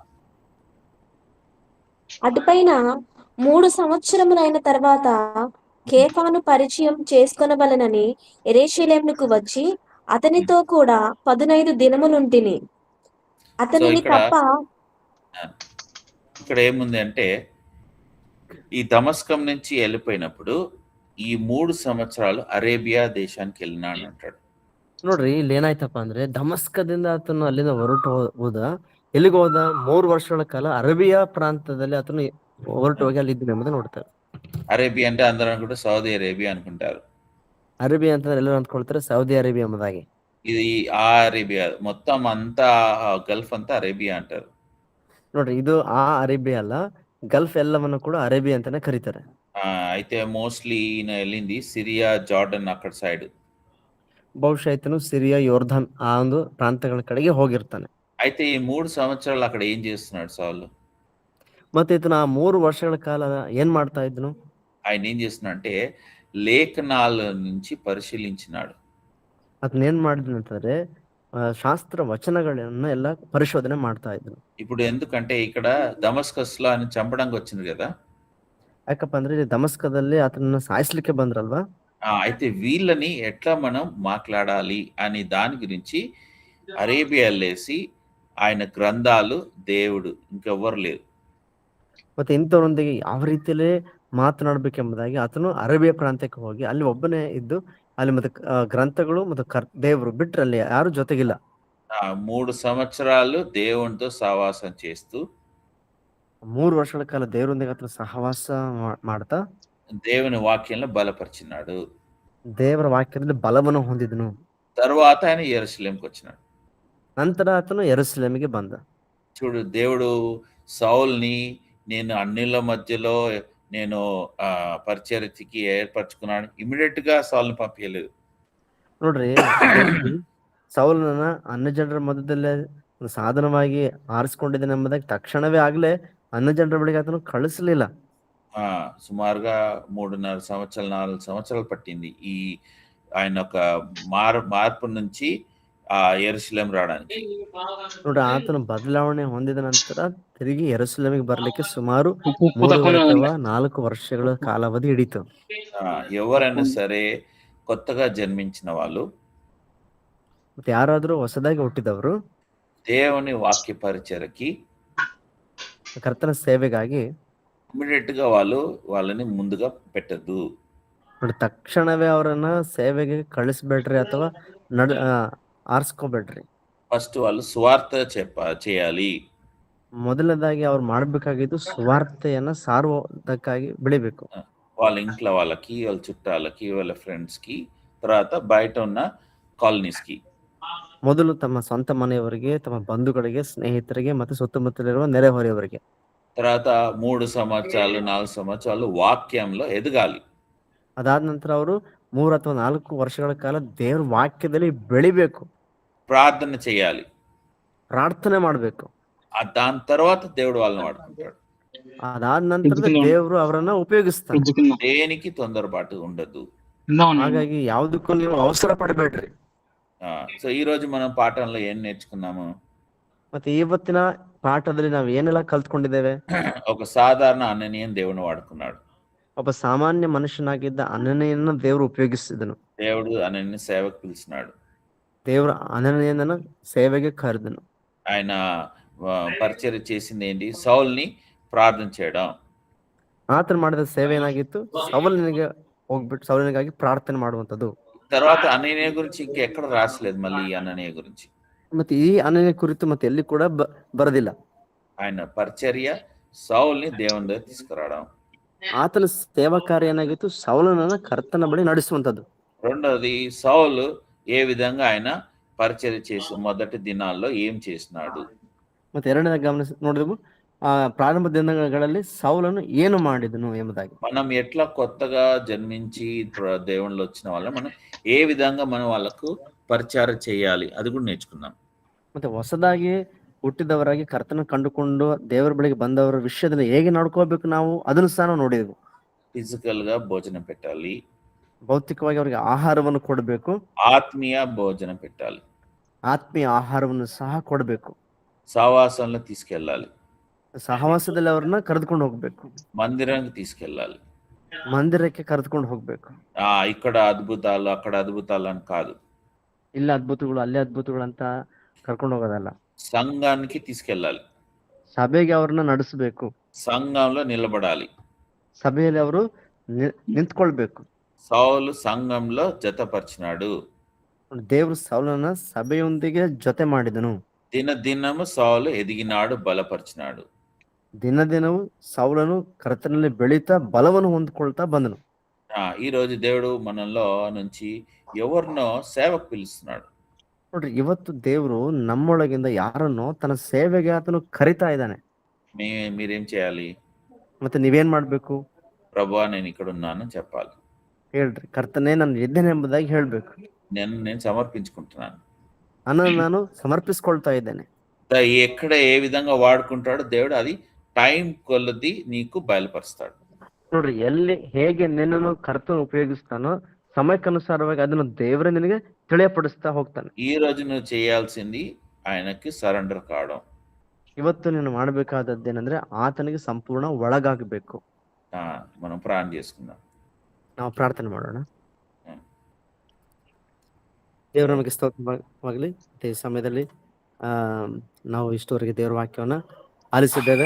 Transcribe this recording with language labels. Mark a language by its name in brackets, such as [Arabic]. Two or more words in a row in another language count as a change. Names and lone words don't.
[Telugu] అటుపైన 3 సంవత్సరములైన తర్వాత కేఫాను పరిచయం చేసుకొనవలెనని యెరూషలేమునకు వచ్చి అతనితో కూడా 15 దినములుంటిని. అతనిని తప్ప ఇక్కడ ఏముంది అంటే, ఈ దమస్కం నుంచి వెళ్ళిపోయినప్పుడు ఈ 3 సంవత్సరాలు ಅರೇಬಿಯಾ ದೇಶಾనికి వెళ్ళినాడు అంటాడు. [Kannada] ನೋಡ್ರಿ, ಇಲ್ಲಿ ಏನಾಯ್ತಪ್ಪ ಅಂದ್ರೆ, ದಮಸ್ಕದಿಂದ ಆತನು ಅಲ್ಲಿಂದ ಹೊರಟು ಹೋದ. ಎಲ್ಲಿಗೆ ಹೋದ? 3 ವರ್ಷಗಳ ಕಾಲ ಅರೇಬಿಯಾ ಪ್ರಾಂತದಲ್ಲಿ ಆತನು ಹೊರಟು ಹೋಗಿ ಅಲ್ಲಿ ಇದ್ದಾನೆ ಎಂಬುದು ನೋಡ್ತಾರೆ. [Telugu] అరేబియా అంటే అందరూ అనుకుంటే సౌదీ అరేబియా అనుకుంటారు. [Kannada] ಅರೇಬಿಯಾ ಅಂತಂದ್ರೆ ಎಲ್ಲರೂ ಅಂದ್ಕೊಳ್ತಾರೆ ಸೌದಿ ಅರೇಬಿಯಾ ಎಂಬುದಾಗಿ. [Telugu] ఇది ఆ అరేబియా మొత్తం అంతా గల్ఫ్ అంతా అరేబియా అంటారు. [Kannada] ನೋಡ್ರಿ, ಇದು ಆ ಅರೇಬಿಯಾ ಅಲ್ಲ, ಗಲ್ಫ್ ಎಲ್ಲವನ್ನು ಕೂಡ ಅರೇಬಿಯಾ ಅಂತಾನೆ ಕರೀತಾರೆ. [Telugu] అయితే మోస్ట్లీ ఈయన వెళ్ళింది సిరియా, జార్డన్ అక్కడ సైడ్. [Kannada] ಬಹುಶಃ ಈತನು ಸಿರಿಯಾ, ಯೋರ್ಧನ್ ಆ ಒಂದು ಪ್ರಾಂತಗಳ ಕಡೆಗೆ ಹೋಗಿರ್ತಾನೆ. [Telugu] అయితే ఈ 3 సంవత్సరాలు అక్కడ ఏం చేస్తున్నాడు సౌలు? [Kannada] ಮತ್ತೆ ಈತನ ಆ 3 ವರ್ಷಗಳ ಕಾಲ ಏನ್ ಮಾಡ್ತಾ ಇದ್ನು? [Telugu] ఆయన ఏం చేస్తున్నాడు అంటే లేఖనాల నుంచి పరిశీలించినాడు. [Kannada] ಅದನ್ನ ಏನ್ ಮಾಡಿದ್ನು ಅಂತಂದ್ರೆ ಶಾಸ್ತ್ರ ವಚನಗಳನ್ನ ಎಲ್ಲ ಪರಿಶೋಧನೆ ಮಾಡ್ತಾ ಇದ್ನು. [Telugu] ఇప్పుడు ఎందుకంటే ఇక్కడ దమస్కస్ లో ఆయన చంపడానికి వచ్చింది కదా. [Kannada] ಯಾಕಪ್ಪ ಅಂದ್ರೆ ಇಲ್ಲಿ ದಮಸ್ಕದಲ್ಲಿ ಆತನನ್ನ ಸಾಯಿಸ್ಲಿಕ್ಕೆ ಬಂದ್ರಲ್ವಾ. [Telugu] అయితే వీళ్ళని ఎట్లా మనం మాట్లాడాలి అని దాని గురించి అరేబియా వెళ్ళేసి ఆయన గ్రంథాలు దేవుడు ఇంకెవ్వరు లేరు. [Kannada] ಮತ್ತೆ ಇಂಥವರೊಂದಿಗೆ ಯಾವ ರೀತಿಯಲ್ಲೇ ಮಾತನಾಡ್ಬೇಕೆಂಬುದಾಗಿ ಆತನು ಅರೇಬಿಯಾ ಪ್ರಾಂತ್ಯಕ್ಕೆ ಹೋಗಿ ಅಲ್ಲಿ ಒಬ್ಬನೇ ಇದ್ದು ಅಲ್ಲಿ ಮತ್ತೆ ಗ್ರಂಥಗಳು ಮತ್ತು ದೇವರು ಬಿಟ್ರೆ ಅಲ್ಲಿ ಯಾರು ಜೊತೆಗಿಲ್ಲ. [Telugu] 3 సంవత్సరాలు దేవునితో సహవాసం చేస్తూ [Kannada] 3 ವರ್ಷಗಳ ಕಾಲ ದೇವರೊಂದಿಗೆ ಆತನು ಸಹವಾಸ ಮಾಡ್ತಾ [Telugu] దేవుని వాక్యంలో బలపరిచినాడు. [Kannada] ದೇವರ ವಾಕ್ಯದಲ್ಲಿ ಬಲವನ್ನು ಹೊಂದಿದನು. [Telugu] తర్వాత ఆయన యెరూషలేంకి వచ్చినాడు. [Kannada] ನಂತರ ಆತನು ಯೆರೂಸಲೇಮಿಗೆ ಬಂದ. [Telugu] చూడు, దేవుడు సౌల్ని నేను అన్నిల మధ్యలో నేను పరిచర్యకి ఏర్పరచుకున్నాను, ఇమీడియట్ గా సౌల్ని పంపించలేదు. [Kannada] ನೋಡ್ರಿ, ಸೌಲನನ್ನ ಅನ್ಯ ಜನರ ಮಧ್ಯದಲ್ಲೇ ಒಂದು ಸಾಧನವಾಗಿ ಆರಿಸಿಕೊಂಡಿದ್ದೇನೆ ಎಂಬುದಾಗಿ ತಕ್ಷಣವೇ ಆಗ್ಲೇ ಅನ್ಯ ಜನರ ಬಳಿಗೆ ಆತನು ಕಳಿಸಲಿಲ್ಲ. [Telugu] సుమారుగా 3.5 సంవత్సరాలు 4 సంవత్సరాలు పట్టింది ఈ ఆయన ఒక మార్పు నుంచి యెరూషలేం రావడానికి. [Kannada] ನೋಡ್ರಿ, ಆತನು ಬದಲಾವಣೆ ಹೊಂದಿದ ನಂತರ ತಿರುಗಿ ಯೆರೂಸಲೇಮಿಗೆ ಬರ್ಲಿಕ್ಕೆ ಸುಮಾರು 3 ಅಥವಾ 4 ವರ್ಷಗಳ ಕಾಲಾವಧಿ ಹಿಡಿತು. [Telugu] ఎవరైనా సరే కొత్తగా జన్మించిన వాళ్ళు, [Kannada] ಮತ್ತೆ ಯಾರಾದ್ರೂ ಹೊಸದಾಗಿ ಹುಟ್ಟಿದವರು [Telugu] దేవుని వాక్య పరిచర్యకి [Kannada] ಕರ್ತನ ಸೇವೆಗಾಗಿ [Telugu] ఇమిడియట్ గా వాళ్ళని ముందుగా పెట్టద్దు. [Kannada] ನೋಡಿ, ತಕ್ಷಣವೇ ಅವರನ್ನ ಸೇವೆಗೆ ಕಳಿಸ್ಬೇಡ್ರಿ ಅಥವಾ ಆರಿಸ್ಕೋಬೇಡ್ರಿ. [Telugu] ఫస్ట్ వాళ్ళు సువార్త చేయాలి. [Kannada] ಮೊದಲನೇದಾಗಿ ಅವ್ರು ಮಾಡ್ಬೇಕಾಗಿದ್ದು ಸುವಾರ್ತೆಯನ್ನ ಸಾರುವುದಕ್ಕಾಗಿ ಬೆಳಿಬೇಕು. [Telugu] వాళ్ళ ఇంట్లో వాళ్ళకి, వాళ్ళ చుట్టాలకి, వాళ్ళ ఫ్రెండ్స్ కి, తర్వాత బయట ఉన్న కాలనీస్ కి. [Kannada] ಮೊದಲು ತಮ್ಮ ಸ್ವಂತ ಮನೆಯವರಿಗೆ, ತಮ್ಮ ಬಂಧುಗಳಿಗೆ, ಸ್ನೇಹಿತರಿಗೆ ಮತ್ತು ಸುತ್ತಮುತ್ತಲಿರುವ ನೆರೆಹೊರೆಯವರಿಗೆ. [Telugu] తర్వాత 3 సంవత్సరాలు 4 సంవత్సరాలు వాక్యంలో ఎదగాలి. [Kannada] ಅದಾದ ನಂತರ ಅವರು 3 ಅಥವಾ 4 ವರ್ಷಗಳ ಕಾಲ ದೇವರ ವಾಕ್ಯದಲ್ಲಿ ಬೆಳಿಬೇಕು. [Telugu] ప్రార్థన చేయాలి, [Kannada] ಪ್ರಾರ್ಥನೆ ಮಾಡ್ಬೇಕು. [Telugu] దాని తర్వాత దేవుడు వాళ్ళని వాడుకుంటాడు. [Kannada] ಅದಾದ ನಂತರ ದೇವರು ಅವರನ್ನ ಉಪಯೋಗಿಸ್ತಾರೆ. [Telugu] దేనికి తొందరపాటు ఉండదు. [Kannada] ಹಾಗಾಗಿ ಯಾವುದಕ್ಕೂ ನೀವು ಅವಸರ ಪಡಬೇಡ್ರಿ. [Telugu] సో ఈ రోజు మనం పాఠంలో ఏం నేర్చుకున్నాము? [Kannada] ಮತ್ತೆ ಇವತ್ತಿನ ಪಾಠದಲ್ಲಿ ನಾವು ಏನೆಲ್ಲ ಕಲ್ತ್ಕೊಂಡಿದ್ದೇವೆ? [Telugu] ఒక సాధారణ అననీయను దేవుని వాడుకున్నాడు. [Kannada] ಒಬ್ಬ ಸಾಮಾನ್ಯ ಮನುಷ್ಯನಾಗಿದ್ದ ಅನನೀಯನನ್ನು ದೇವರು ಉಪಯೋಗಿಸಿದನು. [Telugu] దేవుడు అననీయను సేవకు పిలిచినాడు. [Kannada] ದೇವರು ಅನನೀಯನನ್ನು ಸೇವೆಗೆ ಕರೆದನು. [Telugu] ఆయన పరిచర్య చేసింది ఏంటి? సౌల్ని ప్రార్థన చేయడం. [Kannada] ಆತನು ಮಾಡಿದ ಸೇವೆ ಏನಾಗಿತ್ತು? ಸೌಲನಿಗೆ ಹೋಗ್ಬಿಟ್ಟು ಸೌಲನಿಗಾಗಿ ಪ್ರಾರ್ಥನೆ ಮಾಡುವಂತದ್ದು. [Telugu] తర్వాత అననీಯ గురించి ఇంకెక్కడ రాసలేదు మళ్ళీ ఈ అననీయ గురించి. [Kannada] ಮತ್ತೆ ಈ ಅನನೀಯ ಕುರಿತು ಮತ್ತೆ ಎಲ್ಲಿ ಕೂಡ ಬರದಿಲ್ಲ. [Telugu] ఆయన పరిచర్య సౌల్ని దేవుని దగ్గర తీసుకురావడం. [Kannada] ಆತನ ಸೇವಾ ಕಾರ್ಯ ಏನಾಗಿತ್ತು? ಸೌಲನನ್ನ ಕರ್ತನ ಬಳಿ ನಡೆಸುವಂತದ್ದು. [Telugu] రెండోది, సౌలు ఏ విధంగా ఆయన పరిచర్య చేసి మొదటి దినాల్లో ఏం చేసినాడు. [Kannada] ಮತ್ತೆ ಎರಡನೇ ಗಮನಿಸಿ ನೋಡಿದೆವು, ಪ್ರಾರಂಭ ದಿನಗಳಲ್ಲಿ ಸೌಲನು ಏನು ಮಾಡಿದನು ಎಂಬುದಾಗಿ. [Telugu] మనం ఎట్లా కొత్తగా జన్మించి దేవుళ్ళు వచ్చిన వాళ్ళ మనం ఏ విధంగా మనం వాళ్ళకు పరిచర్య చేయాలి అది కూడా నేర్చుకున్నాం. [Kannada] ಮತ್ತೆ ಹೊಸದಾಗಿ ಹುಟ್ಟಿದವರಾಗಿ ಕರ್ತನ ಕಂಡುಕೊಂಡು ದೇವರ ಬಳಿಗೆ ಬಂದವರ ವಿಷಯದಲ್ಲಿ ಹೇಗೆ ನಡ್ಕೋಬೇಕು ನಾವು ಅದನ್ನು ಸಹ ನಾವು ನೋಡಿದೆವು. [Telugu] ಫಿಸಿಕಲ್ గా భోజనం పెట్టాలి, [Kannada] ಭೌತಿಕವಾಗಿ ಅವರಿಗೆ ಆಹಾರವನ್ನು ಕೊಡಬೇಕು, [Telugu] ఆత్మీయ భోజనం పెట్టాలి, [Kannada] ಆತ್ಮೀಯ ಆಹಾರವನ್ನು ಸಹ ಕೊಡಬೇಕು, [Telugu] సహవాసంలో తీసుకెళ్ళాలి, [Kannada] ಸಹವಾಸದಲ್ಲಿ ಅವ್ರನ್ನ ಕರೆದುಕೊಂಡು ಹೋಗ್ಬೇಕು, [Telugu] మందిరానికి తీసుకెళ్ళాలి, [Kannada] ಮಂದಿರಕ್ಕೆ ಕರೆದುಕೊಂಡು ಹೋಗ್ಬೇಕು. [Telugu] ఇక్కడ అద్భుతాలు అక్కడ అద్భుతాలు అని కాదు, [Kannada] ಇಲ್ಲ ಅದ್ಭುತಗಳು ಅಲ್ಲೇ ಅದ್ಭುತಗಳು ಅಂತ ಕರ್ಕೊಂಡು ಹೋಗೋದಲ್ಲ. [Telugu] సంఘానికి తీసుకెళ్ళాలి, [Kannada] ಸಭೆಗೆ ಅವ್ರನ್ನ ನಡೆಸಬೇಕು, [Telugu] సంఘంలో నిలబడాలి, [Kannada] ಸಭೆಯಲ್ಲಿ ಅವರು ನಿಂತ್ಕೊಳ್ಬೇಕು. [Telugu] సౌలు సంఘంలో జతపరిచినాడు. [Kannada] ದೇವರು ಸೌಲನ ಸಭೆಯೊಂದಿಗೆ ಜೊತೆ ಮಾಡಿದನು. [Telugu] దినదినము సౌలు ఎదిగినాడు, బలపరిచినాడు. [Kannada] ದಿನ ದಿನವೂ ಸೌಲನು ಕರ್ತನಲ್ಲಿ ಬೆಳೀತಾ ಬಲವನ್ನು ಹೊಂದ್ಕೊಳ್ತಾ ಬಂದನು. [Telugu] ఈ రోజు దేవుడు మనలో నుంచి ఎవరినో సేవకు పిలుస్తున్నాడు. [Kannada] ನೋಡ್ರಿ, ಇವತ್ತು ದೇವರು ನಮ್ಮೊಳಗಿಂದ ಯಾರನ್ನೋ ತನ್ನ ಸೇವೆಗೆ ಆತನು ಕರಿತಾ ಇದ್ದಾನೆ. [Telugu] మీరేం చేయాలి? [Kannada] ಮತ್ತೆ ನೀವೇನ್ ಮಾಡ್ಬೇಕು? [Telugu] ప్రభువా నేను ఇక్కడ ఉన్నాను చెప్పాలి. [Kannada] ಹೇಳ್ರಿ, ಕರ್ತನೇ ನಾನು ಇದ್ದೇನೆ ಎಂಬುದಾಗಿ ಹೇಳ್ಬೇಕು. [Telugu] నేను సమర్పించుకుంటున్నాను, [Kannada] ನಾನು ಸಮರ್ಪಿಸ್ಕೊಳ್ತಾ ಇದ್ದೇನೆ. [Telugu] ఎక్కడ ఏ విధంగా వాడుకుంటాడో దేవుడు అది టైం కొలది నీకు బయలుపరుస్తాడు. [Kannada] ನೋಡ್ರಿ, ಎಲ್ಲಿ ಹೇಗೆ ನಿನ್ನನ್ನು ಕರ್ತನ ಉಪಯೋಗಿಸ್ತಾನೋ ಸಮಯಕ್ಕನುಸಾರವಾಗಿ ಅದನ್ನು ದೇವರೇ ನಿನಗೆ ತಿಳಿಯಪಡಿಸ್ತಾ ಹೋಗ್ತಾನೆ. [Telugu] ఈ రోజు నువ్వు చేయాల్సింది ఆయనకి సరెండర్ కావడం. [Kannada] ಇವತ್ತು ನೀನು ಮಾಡಬೇಕಾದದ್ದೇನೆಂದ್ರೆ ಆತನಿಗೆ ಸಂಪೂರ್ಣ ಒಳಗಾಗಬೇಕು. [Telugu] మనం ಪ್ರಾರ್ಥನೆ చేసుకుందాం. [Kannada] ನಾವು ಪ್ರಾರ್ಥನೆ ಮಾಡೋಣ. ದೇವರ ನಮಗೆ ಸ್ತೋತ್ರವಾಗಲಿ. ಈ ಸಮಯದಲ್ಲಿ ನಾವು ಇಷ್ಟವರೆಗೆ ದೇವರ ವಾಕ್ಯವನ್ನ ಆಲಿಸಿದ್ದೇವೆ.